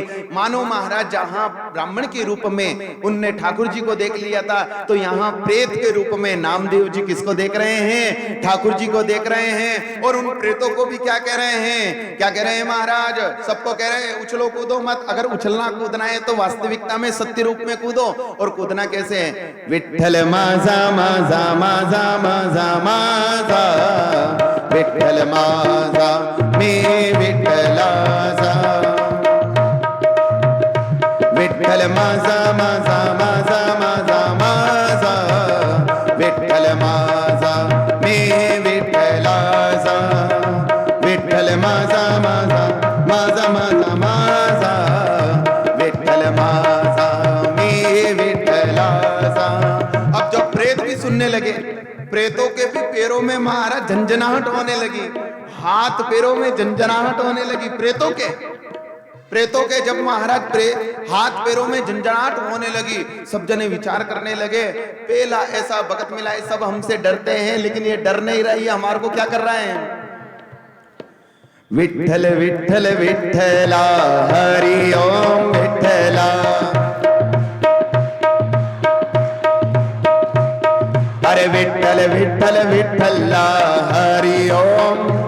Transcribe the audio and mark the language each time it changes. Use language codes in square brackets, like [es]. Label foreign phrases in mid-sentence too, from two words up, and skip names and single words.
[hi] मानो महाराज जहां ब्राह्मण के रूप में उनने ठाकुर जी को देख लिया था, तो यहाँ प्रेत के रूप में नामदेव जी किसको देख रहे हैं? ठाकुर जी को देख रहे हैं। और उन प्रेतों को भी क्या कह रहे हैं? क्या कह रहे हैं महाराज? सबको कह रहे हैं उछलो कूदो मत। अगर उछलना कूदना है तो वास्तविकता में सत्य रूप में कूदो। और कूदना कैसे है? [mr] विठ्ठल माजा माजा माजा माजा माजा, विठ्ठल माजा में विठ्ठलाजा, विठ्ठल माजा माजा माजा माजा माजा, विठ्ठल माजा में विठ्ठलाजा, विठ्ठल माजा माजा माजा माजा माजा, विठ्ठल माजा में विठ्ठलाजा। [hi] अब जब प्रेत भी सुनने लगे, प्रेतों के भी पैरों में महाराज झंझनाहट होने लगी, हाथ पैरों में झंझनाहट होने लगी। प्रेतों के जब महाराज हाथ पैरों में झंझनाहट होने लगी, सब जने विचार करने लगे, पहला ऐसा भगत मिला है, सब हमसे डरते हैं, लेकिन ये डर नहीं रहा, ये हमारे को क्या कर रहा है? [mr] विठ्ठल विठ्ठल विठ्ठला हरि ओम विठ्ठला, अरे विठ्ठल विठ्ठल विठ्ठला हरि ओम,